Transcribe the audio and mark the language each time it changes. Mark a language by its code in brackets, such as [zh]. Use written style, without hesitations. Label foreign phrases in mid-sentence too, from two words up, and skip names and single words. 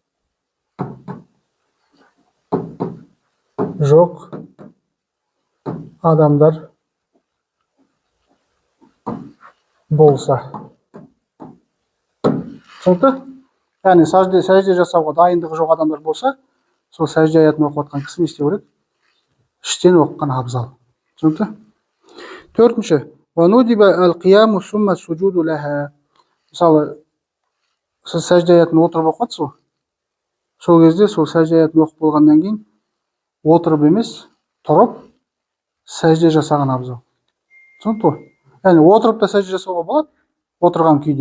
[kk] жоқ адамдар болса. Түсінікті? Яғни сәжде жасауға дайындығы жоқ адамдар болса, сол сәжде аятын оқып отқан кісі не істеу керек? Іштен оқыған абзал. Түсінікті? Төртінші, [ar] وندب القيام ثم السجود لها. [kk] Мысалы, сіз сәжде аятын отырып оқып жатсыз ғой. Сол кезде сол сәжде аятын оқып болғаннан кейін отырып емес, тұрып сәжде жасаған абзал. Түсінікті ғой? Яғни отырып та сәжде жасауға болады, отырған күйде.